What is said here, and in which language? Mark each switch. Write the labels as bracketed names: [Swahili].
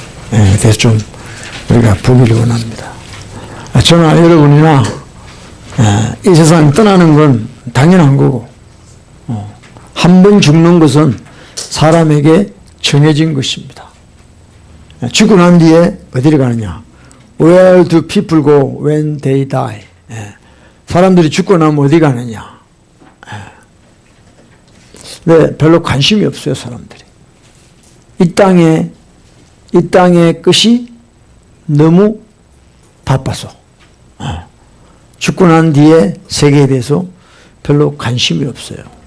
[Korean] 그래서 좀 우리가 보기를 원합니다. 저나 여러분이나 이 세상 떠나는 건 당연한 거고, 한 번 죽는 것은 사람에게 정해진 것입니다. 죽고 난 뒤에 어디를 가느냐? [English] Where do people go when they die? [Korean] 사람들이 죽고 나면 어디 가느냐? 네, 별로 관심이 없어요, 사람들이. 이 땅의 것이 너무 바빠서 죽고 난 뒤에 세계에 대해서 별로 관심이 없어요.